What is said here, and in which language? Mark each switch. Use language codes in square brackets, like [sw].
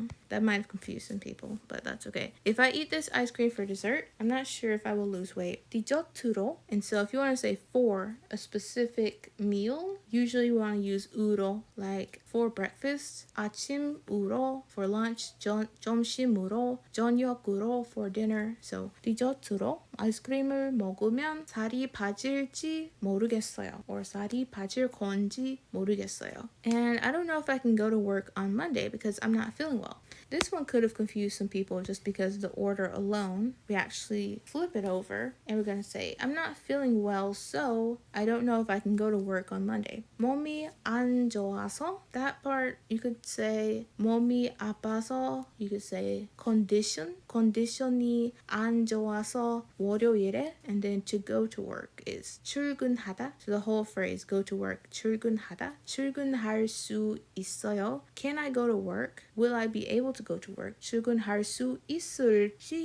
[en] That might have confused some people, but that's okay. If I eat this ice cream for dessert, I'm not sure if I will lose weight. [ko] 디저트로, [en] and so if you want to say for a specific meal, Usually we want to use 우로 like for breakfast, 아침으로 for lunch, 점심으로, 저녁으로 for dinner. [ko] So 디저트로 아이스크림을 먹으면 살이 빠질지 모르겠어요. or 살이 빠질 건지 모르겠어요. [en] And I don't know if I can go to work on Monday because I'm not feeling well. This one could have confused some people just because the order alone. We actually flip it over and we're going to say, I'm not feeling well, so I don't know if I can go to work on Monday. [ko] 몸이 안 좋아서. That part you could say 몸이 아파서. [en] You could say condition. [ko] condition이 안 좋아서 월요일에. [en] And then to go to work is 출근하다. So the whole phrase go to work. [ko] 출근하다. 출근할 수 있어요. [en] Can I go to work? Will I be able to go to work? [ko] 출근할 수 있을지